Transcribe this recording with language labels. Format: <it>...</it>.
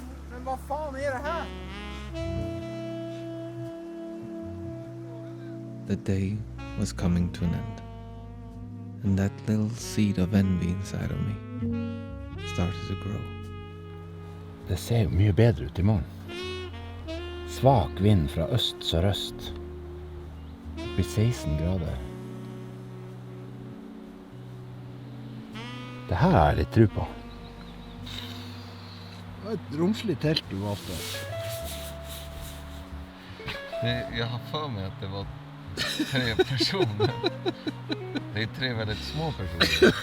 <sv>Men vad fan är det här?</sv> <en>the day was coming to an end, and that little seed of envy inside of me started to grow.</en> <no>Det ser jo mye bedre ut I morgen. Svak vind fra øst-sørøst. Det blir 16 grader. Det her har jeg litt tro på. Det var et romslig telt du valgte.</no> <sv>Jag har för mig att det var 3 personer. Det är 3 väldigt små personer.</sv>